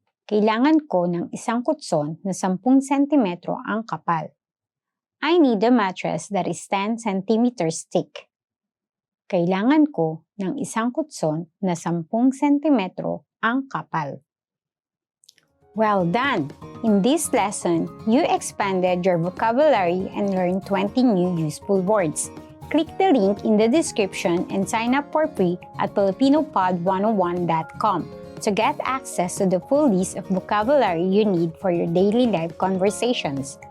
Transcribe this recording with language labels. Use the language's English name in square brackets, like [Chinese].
[Filipino] Kailangan ko ng isang kutson na 10 sentimetro ang kapal. [English] I need a mattress that is 10 centimeters thick. [Filipino] Kailangan ko ng isang kutson na 10 sentimetro ang kapal. [English] Well done! In this lesson, you expanded your vocabulary and learned 20 new useful words. Click the link in the description and sign up for free at filipinopod101.com to get access to the full list of vocabulary you need for your daily life conversations.